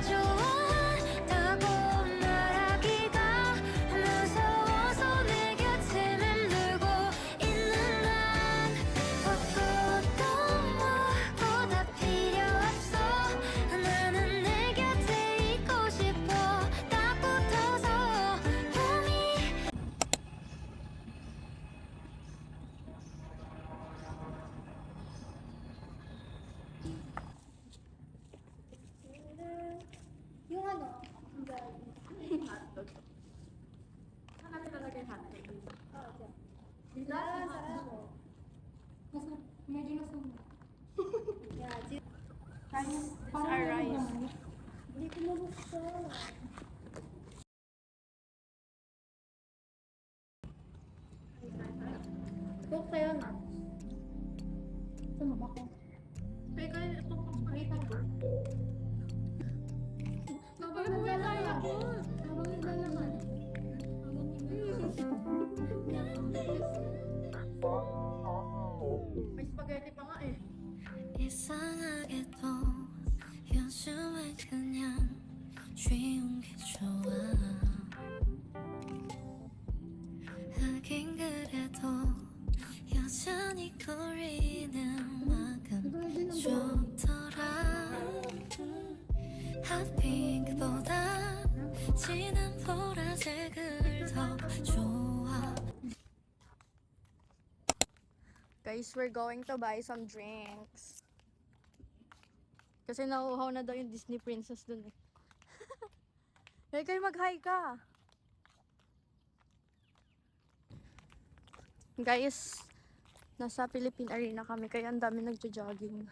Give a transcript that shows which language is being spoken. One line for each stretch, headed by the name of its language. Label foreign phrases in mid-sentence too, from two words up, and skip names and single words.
Korean: 좋아한다고 말하기가 무서워서 내 곁에 맴돌고 있는 난 꽃도 뭐보다 필요 없어. 나는 내 곁에 있고 싶어. 딱 붙어서 봄이
Filipino: yung ano, Hanap ka talaga yung hotdog. sarap mo. Medyo masama. Yeah,
English: It's our rice.
Filipino: hindi ko mabuksan. Cook kayo na. Saan ba ko? Kaya kaya ito pakita ko. Habang naglalakad. Habang naglalakad. May spaghetti pa nga eh.
Korean: 이상하게도 요즘은 그냥 쉬운 게 좋아. 하긴 그래도 여전히 거리는 만큼 좋더라. 핫핑크보다 진한 보라색을 더 좋아.
English: Guys, we're going to buy some drinks.
Filipino: Kasi nauuhaw na daw yung Disney princess dun eh. Hey, kayo mag-hi ka. Guys, nasa Philippine Arena kami kaya ang dami nagja-jogging.